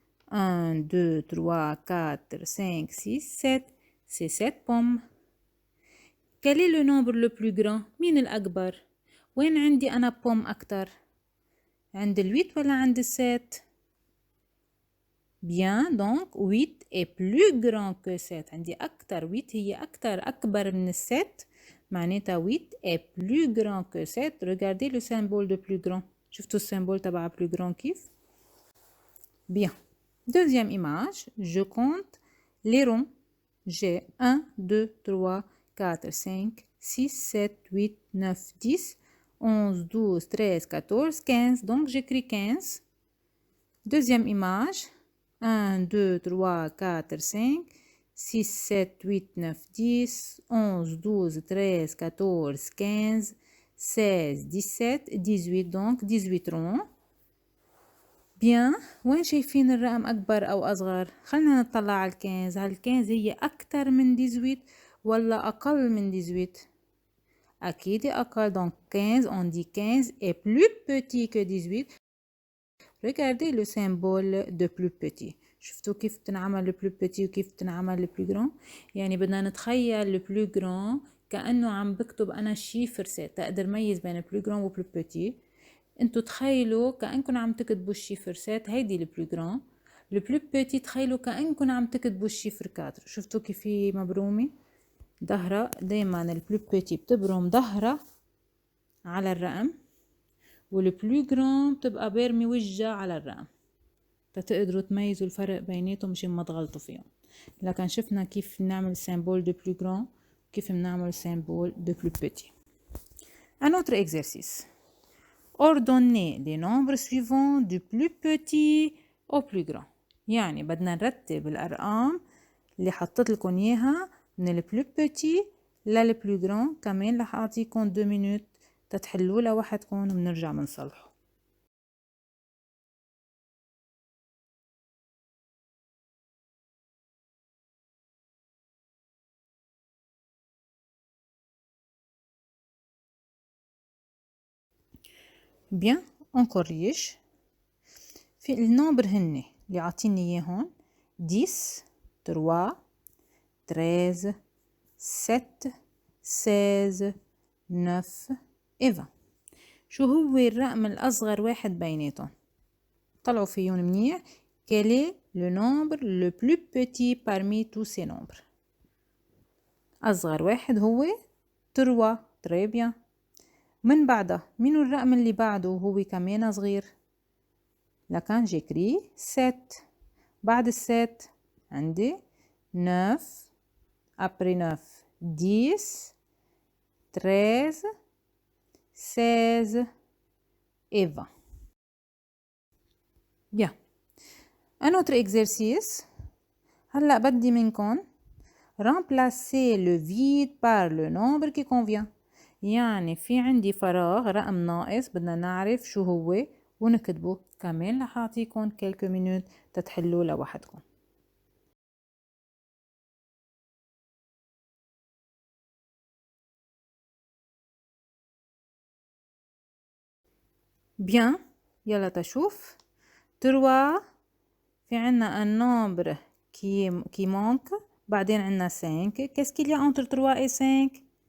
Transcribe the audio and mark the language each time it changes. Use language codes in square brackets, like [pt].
[fr] 1, 2, 3, 4, 5, 6, 7. C'est 7 pommes. Quel est le nombre le plus grand؟ [ar] مين الأكبر؟ وين عندي أنا بوم أكتر؟ عند ال8 ولا عند ال7؟ [fr] Bien, donc 8 est plus grand que 7. [ar] عندي أكتر، 8 هي أكبر من ال7، معناتها 8 [fr] est plus grand que [ar] 7. [fr] Regardez le symbole de plus grand. [ar] شفتوا السيمبول تبع [fr] plus grand [ar] كيف؟ Bien. [fr] Deuxième image, je compte les ronds. J'ai 1, 2, 3, 4, 5, 6, 7, 8, 9, 10, 11, 12, 13, 14, 15. Donc j'écris 15. Deuxième image, 1, 2, 3, 4, 5, 6, 7, 8, 9, 10, 11, 12, 13, 14, 15, 16, 17, 18. Donc 18 ronds. Bien, [ar] وين شايفين الرقم أكبر أو أصغر؟ خلنا نطلع على الكنز. هل الكنز هي أكتر من 18 ولا أقل من 18؟ أكيد أقل. [fr] donc 15 on dit 15 est plus petit que 18. Regardez le symbole de plus petit. [ar] شفتوا كيف بتنعمل [fr] le plus petit [ar] وكيف بتنعمل [fr] le plus grand؟ [ar] يعني بدنا نتخيل le [fr] plus grand [ar] كأنه عم بكتب أنا شيفر ست تقدر ميز بين plus grand و [fr] plus petit. [ar] انتو تخيلوا كأنكم عم تكتبوا الشيفر 7، هيدي البلو جران. البلو بيتي تخيلوا كأنكم عم تكتبوا الشيفر 4. شفتوا كيف هي مبرومة ظهرها؟ دايما البلو بيتي بتبرم ظهرها على الرقم، والبلو جران بتبقى بارمي وجهها على الرقم، تقدروا تميزوا الفرق بيناتهم مشان ما تغلطوا فيهم. لكن شفنا كيف نعمل سيمبول دو بلو جران وكيف بنعمل سيمبول دو بلو بيتي. [fr] Un autre exercice. Ordonnez les nombres suivants du plus petit au plus grand. [ar] يعني بدنا نرتب الأرقام اللي حطيت لكم إياها من البلو بيتي للبلو جران. كمان رح أعطيكم [fr] 2 minutes [ar] تتحلوا لوحدكم وبنرجع بنصلحه. [fr] Bien, on corrige. [ar] في النمبر هن اللي عاطيني إياهم 10 3 13 7 16 9 [fr] et [ar] 20. شو هو الرقم الأصغر واحد بيناتهم؟ طلعوا فيهم منيح. [fr] Quel est le nombre le plus petit parmi tous ces nombres؟ [ar] أصغر واحد هو 3. [fr] très bien. [ar] من بعدها منو الرقم اللي بعده وهو كمان صغير؟ لكن جيكري 7. بعد الست عندي 9 [fr] après 9 10 13 16 et 20. Bien. Un autre exercice. [ar] هلا بدي منكم [fr] remplacer le vide par le nombre qui convient. [ar] يعني في عندي فراغ رقم ناقص بدنا نعرف شو هو ونكتبه. كمان رح أعطيكم [fr] quelques minutes [ar] تتحلوا لوحدكم. [fr] Bien, [ar] يلا تشوف. [fr] 3 [ar] في عنا [fr] un nombre qui manque. [ar] بعدين عنا 5. [fr] Qu'est-ce qu'il y a entre 3 et 5?